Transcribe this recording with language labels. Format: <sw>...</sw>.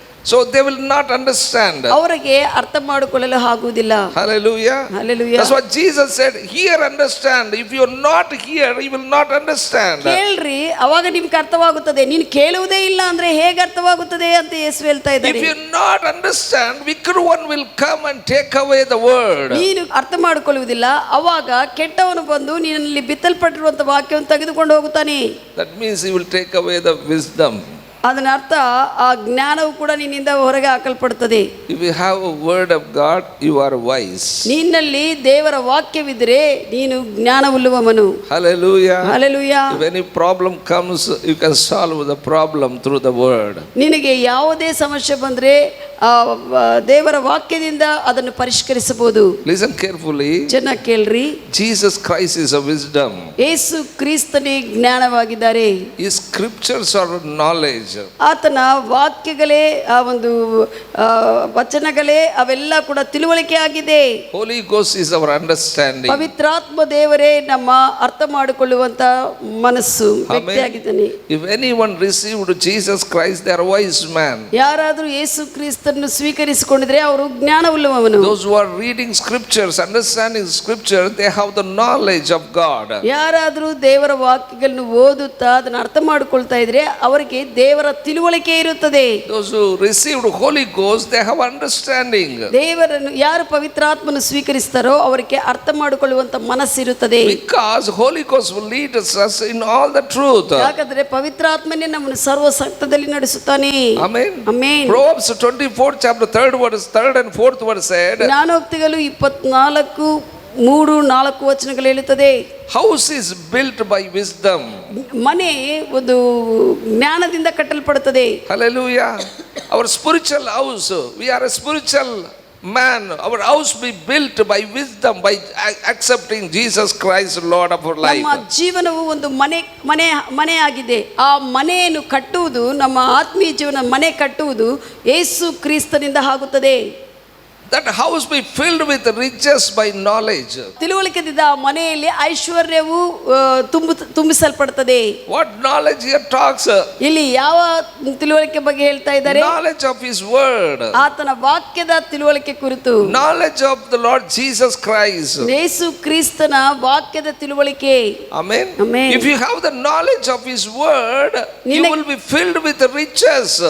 <en>so they will not understand.</en> <kn>ಅವರಿಗೆ ಅರ್ಥ ಮಾಡಿಕೊಳ್ಳಲು ಆಗುವುದಿಲ್ಲ.</kn> <en>Hallelujah. Hallelujah. That's what Jesus said. Hear, understand. If you are not hear, you will not understand.</en> <kn>ಕೇಳ್ರಿ, ಅವಾಗ ನಿಮ್ಗೆ ಅರ್ಥವಾಗುತ್ತದೆ. ನೀನು ಕೇಳುವುದೇ ಇಲ್ಲ ಅಂದ್ರೆ ಹೇಗೆ ಅರ್ಥವಾಗುತ್ತದೆ ಅಂತ ಯೇಸು ಹೇಳ್ತಾ ಇದ್ದಾರೆ.</kn> <en>If you not understand, wicked one will come and take away the word.</en> <kn>ನೀನು ಅರ್ಥ ಮಾಡಿಕೊಳ್ಳುವುದಿಲ್ಲ, ಅವಾಗ ಕೆಟ್ಟವನು ಬಂದು ನಿನ್ನಲ್ಲಿ ಬಿತ್ತಲ್ಪಟ್ಟಿರುವಂತ ವಾಕ್ಯವನ್ನು ತೆಗೆದುಕೊಂಡು ಹೋಗುತ್ತಾನೆ.</kn> <en>That means he will take away the wisdom.</en> <kn>ಅದನ್ನ ಅರ್ಥ ಆ ಜ್ಞಾನವು ಕೂಡ ನಿನ್ನಿಂದ ಹೊರಗೆ ಹಾಕಲ್ಪಡುತ್ತದೆ.</kn> <en>If you have a word of God, you are wise.</en> <kn>ನಿನ್ನಲ್ಲಿ ದೇವರ ವಾಕ್ಯವಿದ್ದರೆ ನೀನು ಜ್ಞಾನವುಳ್ಳವನು.</kn> <en>Hallelujah. Hallelujah. If any problem comes, you can solve the problem through the word.</en> <kn>ನಿನಗೆ ಯಾವುದೇ ಸಮಸ್ಯೆ ಬಂದ್ರೆ ದೇವರ ವಾಕ್ಯದಿಂದ ಅದನ್ನು ಪರಿಷ್ಕರಿಸಬಹುದು.</kn> <en>Listen carefully.</en> <kn>ಚೆನ್ನಾಗಿ ಕೇಳ್ರಿ.</kn> <en>Jesus Christ is a wisdom.</en> <kn>ಯೇಸು ಕ್ರಿಸ್ತನೇ ಜ್ಞಾನವಾಗಿದ್ದಾರೆ.</kn> <en>His scriptures are knowledge.</en> <kn>ಆತನ ವಾಕ್ಯಗಳೇ, ಆ ಒಂದು ವಚನಗಳೇ ಅವೆಲ್ಲ ಕೂಡ ತಿಳುವಳಿಕೆ ಆಗಿದೆ.</kn> <en>Holy Ghost is our understanding.</en> <kn>ಪವಿತ್ರಾತ್ಮ ದೇವರೇ ನಮ್ಮ ಅರ್ಥ ಮಾಡಿಕೊಳ್ಳುವಂತ ಮನಸ್ಸು ವ್ಯಕ್ತಿಯಾಗಿದ್ದಾನೆ.</kn> <en>If anyone received Jesus Christ, they are wise man.</en> <kn>ಯಾರಾದರೂ ಯೇಸು ಕ್ರಿಸ್ತನನ್ನು ಸ್ವೀಕರಿಸಿಕೊಂಡಿದ್ರೆ ಅವರು ಜ್ಞಾನವುಳ್ಳವನು.</kn> <en>Those who are reading scriptures, understanding scripture, they have the knowledge of God.</en> <kn>ಯಾರಾದರೂ ದೇವರ ವಾಕ್ಯಗಳನ್ನು ಓದುತ್ತಾ ಅದನ್ನು ಅರ್ಥ ಮಾಡಿಕೊಳ್ತಾ ಇದ್ರೆ ಅವರಿಗೆ ದೇವರ ತಿಳುವಳಿಕೆ ಇರುತ್ತದೆ.</kn> <en>Those who received Holy Ghost, they have understanding.</en> <kn>ದೇವರನ್ನು ಯಾರು ಪವಿತ್ರಾತ್ಮನು ಸ್ವೀಕರಿಸ್ತಾರೋ ಅವರಿಗೆ ಅರ್ಥ ಮಾಡಿಕೊಳ್ಳುವಂತ ಮನಸ್ಸಿರುತ್ತದೆ.</kn> <en>Because Holy Ghost will lead us in all the truth.</en> <kn>ಯಾಕಂದ್ರೆ ಪವಿತ್ರಾತ್ಮನೇ ನಮ್ಮನ್ನು ಸರ್ವ ಸತ್ಯದಲ್ಲಿ ನಡೆಸುತ್ತಾನೆ.</kn> <en>Amen. Amen. Proverbs 24 chapter 3rd and 4th verse said,</en> <kn>ಜ್ಞಾನೋಕ್ತಿಗಳು 24:3-4 ವಚನಗಳು ಹೇಳುತ್ತದೆ,</kn> <en>house is built by wisdom.</en> <kn>ಮನೆ ಒಂದು ಜ್ಞಾನದಿಂದ ಕಟ್ಟಲ್ಪಡುತ್ತದೆ.</kn> <en>Hallelujah. Our spiritual house, we are a spiritual man. Our house be built by wisdom, by accepting Jesus Christ Lord of our life.</en> <kn>ನಮ್ಮ ಜೀವನವು ಒಂದು ಮನೆ ಆಗಿದೆ. ಆ ಮನೆಯನ್ನು ಕಟ್ಟುವುದು, ನಮ್ಮ ಆತ್ಮೀಯ ಜೀವನ ಮನೆ ಕಟ್ಟುವುದು ಯೇಸು ಕ್ರಿಸ್ತನಿಂದ ಆಗುತ್ತದೆ.</kn> <en>That house be filled with riches by knowledge.</en> <kn>ತಿಳುವಳಿಕೆಯಿಂದ ಆ ಮನೆಯಲ್ಲಿ ಐಶ್ವರ್ಯವು ತುಂಬಿಸಲ್ಪಡುತ್ತದೆ.</kn> <en>What knowledge here talks?</en> <kn>ಇಲ್ಲಿ ಯಾವ ತಿಳುವಳಿಕೆ ಬಗ್ಗೆ ಹೇಳ್ತಾ ಇದ್ದಾರೆ?</kn> <en>Knowledge of His word.</en> <kn>ಆತನ ವಾಕ್ಯದ ತಿಳುವಳಿಕೆ ಕುರಿತು.</kn> <en>Knowledge of the Lord Jesus Christ.</en> <kn>ಯೇಸು ಕ್ರಿಸ್ತನ ವಾಕ್ಯದ ತಿಳುವಳಿಕೆ.</kn> <en>Amen. Amen. If you have the knowledge of His word, you will be filled with riches.</en>